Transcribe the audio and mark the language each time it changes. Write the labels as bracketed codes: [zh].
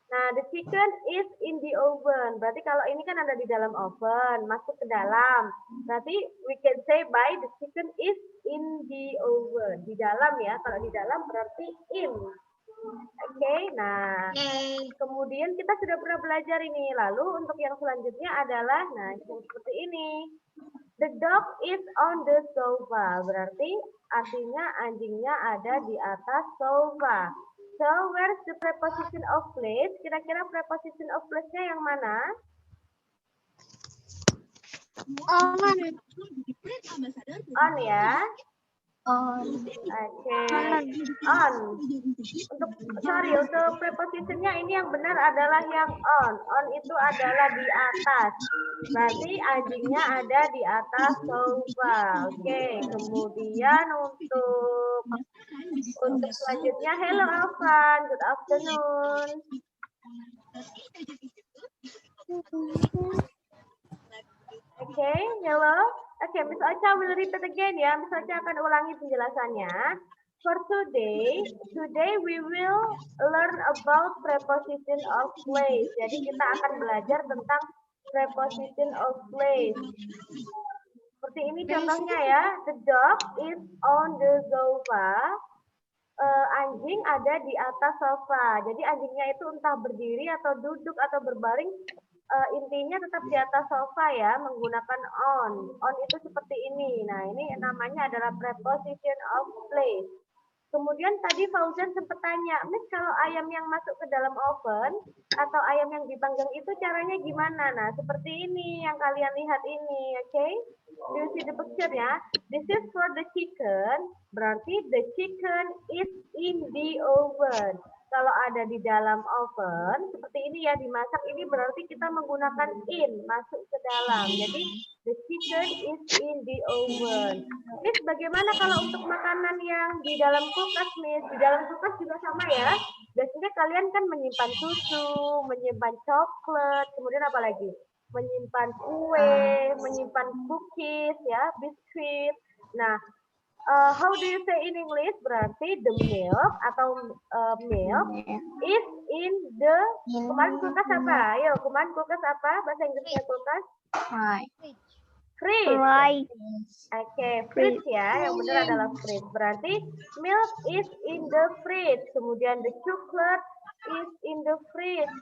[id] Nah, [en] the chicken is in the oven. [id] Berarti kalau ini kan ada di dalam oven, masuk ke dalam. [en] Berarti we can say by the chicken is in the oven. [id] Di dalam ya, kalau di dalam berarti in. Oke, nah kemudian kita sudah pernah belajar ini. Lalu untuk yang selanjutnya adalah, nah seperti ini. [en] The dog is on the sofa. [id] Berarti artinya anjingnya ada di atas sofa. [en] So, where's the preposition of place? [id] Kira-kira preposition of place-nya yang mana? On ya. Oke. [en] On. [id] Untuk prepositionnya ini yang benar adalah yang on. On itu adalah di atas. Berarti anjingnya ada di atas sofa. Oke. Kemudian untuk selanjutnya, [en] hello Alvan, good afternoon. Okay, hello. Okay, Miss Ocha will repeat again ya. [id] Miss Ocha akan ulangi penjelasannya. [en] For today we will learn about preposition of place. [id] Jadi kita akan belajar tentang preposition of place. Seperti ini contohnya ya. [en] The dog is on the sofa. [id] Anjing ada di atas sofa. Jadi anjingnya itu entah berdiri atau duduk atau berbaring. Intinya tetap di atas sofa ya, menggunakan on. On itu seperti ini. Nah, ini namanya adalah preposition of place. Kemudian tadi Fauzan sempat tanya, Miss kalau ayam yang masuk ke dalam oven atau ayam yang dipanggang itu caranya gimana? Nah, seperti ini yang kalian lihat ini, oke? [en] Do you see the picture [id] ya? [en] This is for the chicken, berarti the chicken is in the oven. [id] Kalau ada di dalam oven, seperti ini ya dimasak, ini berarti kita menggunakan in, masuk ke dalam. [en] Jadi, the chicken is in the oven. [id] Miss, bagaimana kalau untuk makanan yang di dalam kulkas, Miss? Di dalam kulkas juga sama ya. Biasanya kalian kan menyimpan susu, menyimpan coklat, kemudian apa lagi? Menyimpan kue, menyimpan cookies, ya, biskuit. [en] Nah, how do you say in English? Berarti the milk atau milk is in the [id] kemarin kulkas apa? Ayo, kemarin kulkas apa? Bahasa Inggrisnya kulkas? [en] Fridge. Right. [id] Oke, fridge ya. Yang benar adalah fridge. [en] Berarti milk is in the fridge. Kemudian the chocolate is in the fridge.